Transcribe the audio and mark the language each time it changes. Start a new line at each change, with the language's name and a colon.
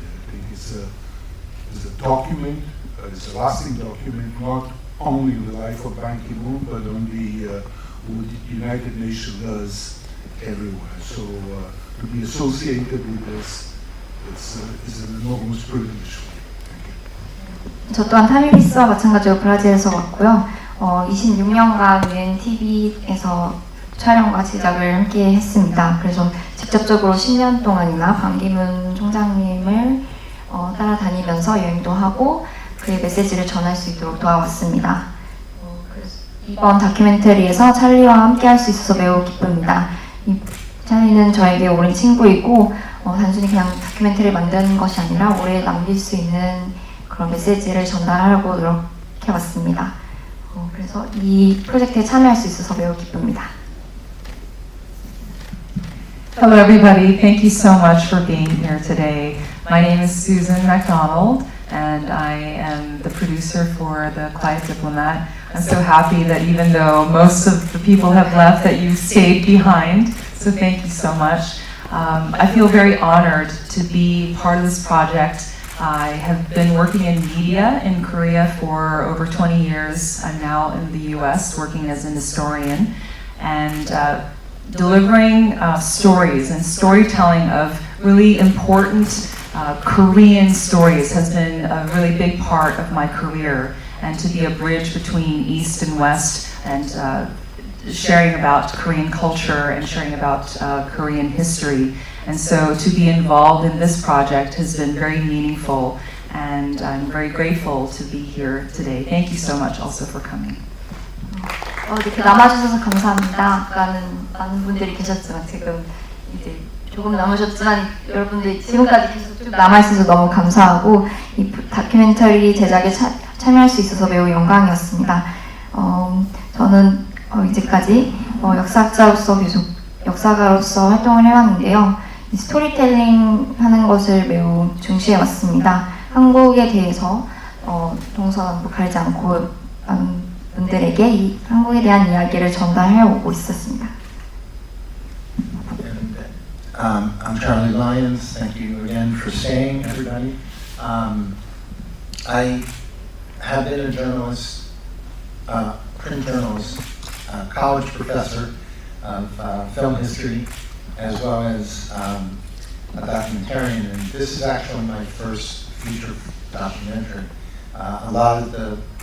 English: I think it's a document, it's a lasting document, not only the life of Ban Ki-moon, but on what the United Nations does everywhere. So to be associated with this, it's an enormous privilege for me.
Korean: 저 또한 타미리스와 마찬가지로 브라질에서 왔고요. 26년간 UN TV에서 촬영과 제작을 함께 했습니다. 그래서 직접적으로 10년 동안이나 반기문 총장님을 따라다니면서 여행도 하고 그의 메시지를 전할 수 있도록 도와왔습니다. 그래서 이번 다큐멘터리에서 찰리와 함께 할 수 있어서 매우 기쁩니다. 찰리는 저에게 오랜 친구이고 단순히 그냥 다큐멘터리를 만드는 것이 아니라 오래 남길 수 있는 그런 메시지를 전달하려고 노력해왔습니다. 그래서 이 프로젝트에 참여할 수 있어서 매우 기쁩니다.
English: Hello everybody, thank you so much for being here today. My name is Susan MacDonald and I am the producer for The Quiet Diplomat. I'm so happy that even though most of the people have left that you stayed behind, so thank you so much. I feel very honored to be part of this project. I have been working in media in Korea for over 20 years. I'm now in the US working as an historian and delivering stories and storytelling of really important Korean stories has been a really big part of my career, and to be a bridge between East and West and sharing about Korean culture and sharing about Korean history. And so to be involved in this project has been very meaningful, and I'm very grateful to be here today. Thank you so much also for coming.
Korean: 이렇게 남아주셔서 감사합니다. 아까는 많은 분들이 계셨지만 지금 이제 조금 남으셨지만 여러분들이 지금까지 계속 쭉 남아있어서 너무 감사하고 이 다큐멘터리 제작에 참여할 수 있어서 매우 영광이었습니다. 저는 이제까지 역사학자로서 계속 역사가로서 활동을 해왔는데요. 이 스토리텔링 하는 것을 매우 중시해왔습니다. 한국에 대해서 동서남북 가리지 않고 많은 분들에게 이 한국에 대한 이야기를 전달해 오고 있었습니다.
English: And, I'm Charlie Lyons. Thank you again for staying, everybody. I have been a journalist, print journalist, college professor of film history, as well as a documentarian. And this is actually my first feature documentary. A lot of the